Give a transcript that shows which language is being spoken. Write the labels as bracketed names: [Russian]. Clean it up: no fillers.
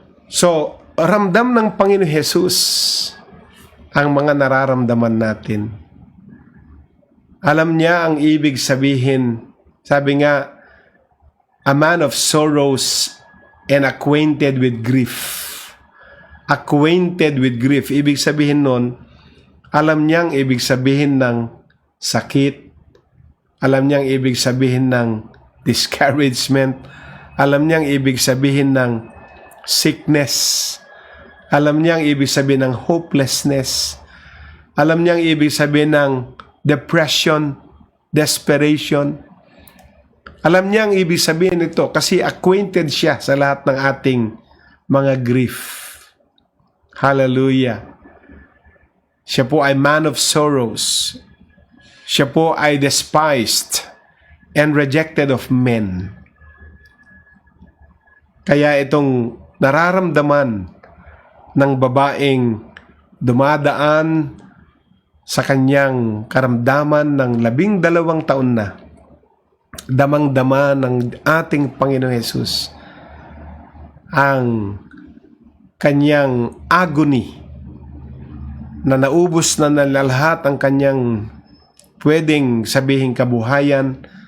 [Filipino] So, ramdam ng Panginoon Jesus ang mga nararamdaman natin. Alam niya ang ibig sabihin. Sabi nga, [English] a man of sorrows and acquainted with grief. Acquainted with grief. [Filipino] Ibig sabihin nun, alam niyang ibig sabihin ng sakit. Alam niyang ibig sabihin ng discouragement. Alam niyang ibig sabihin ng sickness. Alam niyang ibig sabihin ng hopelessness. Alam niyang ibig sabihin ng depression, desperation. Alam niya ang ibig sabihin nito kasi acquainted siya sa lahat ng ating mga grief. Hallelujah. Siya po ay [English] man of sorrows. [Filipino] Siya po ay [English] despised and rejected of men. [Filipino] Kaya itong nararamdaman ng babaeng dumadaan sa kanyang karamdaman ng 12 taon na, damang-dama ng ating Panginoon Jesus ang kanyang agony na naubos na lahat ang kanyang pwedeng sabihin kabuhayan.